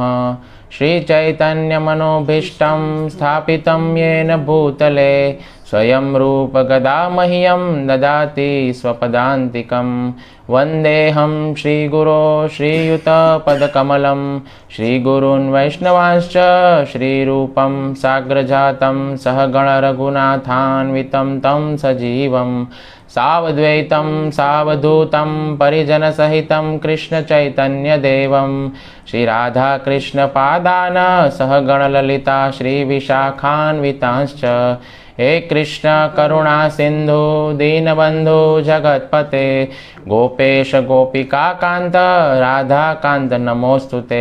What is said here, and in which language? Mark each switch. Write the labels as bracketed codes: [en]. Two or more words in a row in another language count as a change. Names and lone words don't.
[sa] શ્રી ચૈતન્યમનોભીષ્ટં સ્થાપિतं યેન ભૂતલે સ્વયં રૂપ ગદા મહ્યં દદાતિ સ્વપદાન્તિકં. વંદેહં શ્રીગુરો શ્રીયુતપદકમલં શ્રીગુરૂन् વૈષ્ણવાંશ્ચ શ્રીરૂપં સાગ્રજાतं સહગણ રઘુનાથાન્વિतं तं સજીવં सावद्वैतं सावधूतं परिजनसहितं कृष्णचैतन्यदेवं श्रीराधाकृष्णपादान् सहगणललिता श्रीविशाखान्वितांश्च। हे कृष्ण करुणा सिंधु दीनबंधु जगत्पते गोपेश गोपिकाकांत राधाकांत नमोस्तुते।